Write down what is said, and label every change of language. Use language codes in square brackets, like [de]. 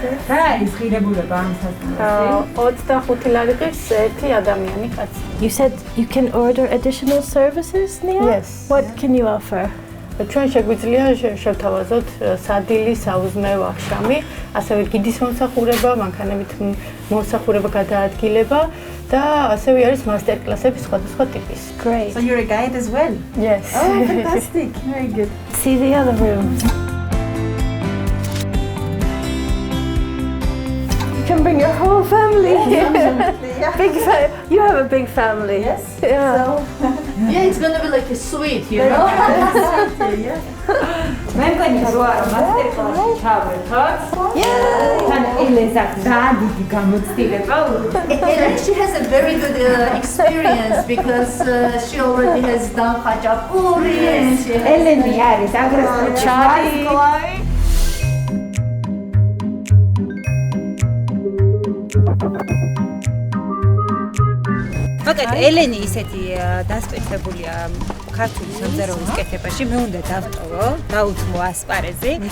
[ka] რა არის ღირებულება ამ სასტუმროში? 25 ლარი ღირს ერთი ადამიანი კაცი. [en] You said you can order additional services, Nia? Yes. What can you offer? [ka] ჩვენ შეგვიძლია შევთავაზოთ სადილი, საუზმე, ვახშამი, ასევე გიდის მომსახურება, მანქანებით მომსახურება, გადაადგილება და ასევე არის მასტერ-კლასები სხვადასხვა ტიპის. [en] Great. So you're a guide as well? Yes. Oh, fantastic. Very good. See the other rooms. You can bring your whole family here. Yeah. You have a big family. Yes. Yeah. Yeah, it's gonna be like a suite, you know. [ka] მე მგონი რომ მასტერ-კლასი ჩავერთოთ. თან ელეზა დიდი გამოცდილება. [en] And she has a very good experience because she already has done khachapuri and she has [ka] ელენი არის აგრესიული ჩარი. მაგათ ელენი ისეთი დასწრებულია ქართული სამზარეულოს კეთებაში, მე უნდა დავტოვო, დაუთმო ასპარეზი.